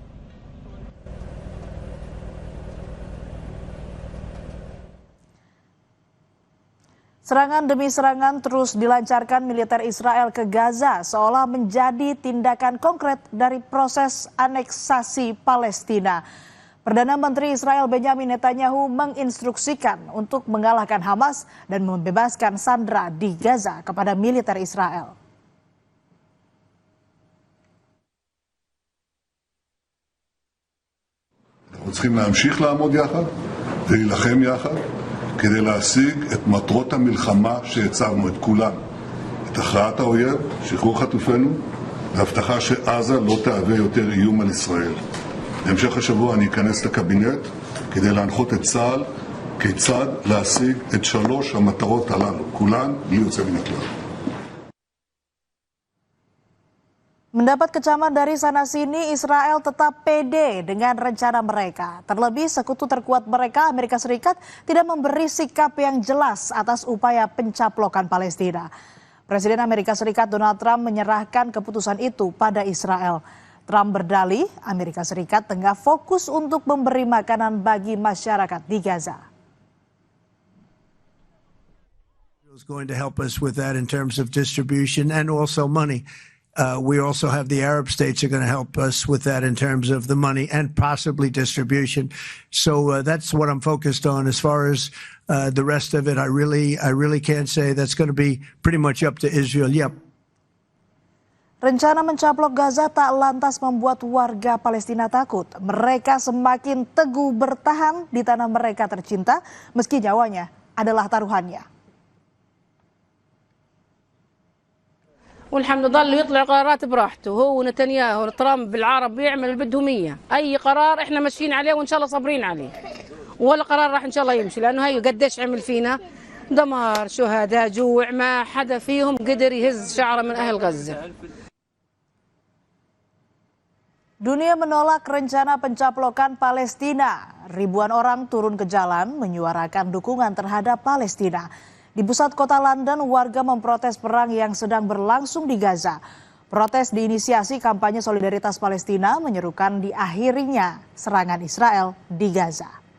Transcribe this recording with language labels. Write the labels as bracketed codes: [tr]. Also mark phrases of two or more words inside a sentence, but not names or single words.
[id] Serangan demi serangan terus dilancarkan militer Israel ke Gaza seolah menjadi tindakan konkret dari proses aneksasi Palestina. Perdana Menteri Israel Benyamin Netanyahu menginstruksikan untuk mengalahkan Hamas dan membebaskan sandera di Gaza kepada militer Israel. [he] אנחנו צריכים להמשיך לעמוד יחד ולהילחם יחד כדי להשיג את מטרות המלחמה שהצבנו, את כולן. את הכרעת האויב, שחרור חטופינו, והבטחה שעזה לא תהווה יותר איום על ישראל. בהמשך השבוע אני אכנס לקבינט כדי להנחות את צה"ל כיצד להשיג את 3 המטרות הללו, כולן בלי יוצא מן הכלל. [id] Mendapat kecaman dari sana-sini, Israel tetap pede dengan rencana mereka. Terlebih sekutu terkuat mereka, Amerika Serikat, tidak memberi sikap yang jelas atas upaya pencaplokan Palestina. Presiden Amerika Serikat Donald Trump menyerahkan keputusan itu pada Israel. Trump berdalih Amerika Serikat tengah fokus untuk memberi makanan bagi masyarakat di Gaza. [en] Is going to help us with that in terms of distribution and also money. We also have the Arab states are going to help us with that in terms of the money and possibly distribution. So that's what I'm focused on. As far as the rest of it, I really can't say. That's going to be pretty much up to Israel. Yep. [id] Rencana mencaplok Gaza tak lantas membuat warga Palestina takut. Mereka semakin teguh bertahan di tanah mereka tercinta meski nyawanya adalah taruhannya. [ar] والحمد لله يطلع قرارات براحته هو ونتنياهو وترامب بالعرب يعمل اللي بدهم اياه اي قرار احنا ماشيين عليه وان شاء الله صابرين عليه ولا قرار راح ان شاء الله يمشي لانه هي قديش عمل فينا دمار شهداء جوع ما حدا فيهم قدر يهز شعره من اهل غزه. [id] Dunia menolak rencana pencaplokan Palestina. Ribuan orang turun ke jalan menyuarakan dukungan terhadap Palestina. Di pusat kota London, warga memprotes perang yang sedang berlangsung di Gaza. Protes diinisiasi kampanye solidaritas Palestina menyerukan diakhirinya serangan Israel di Gaza.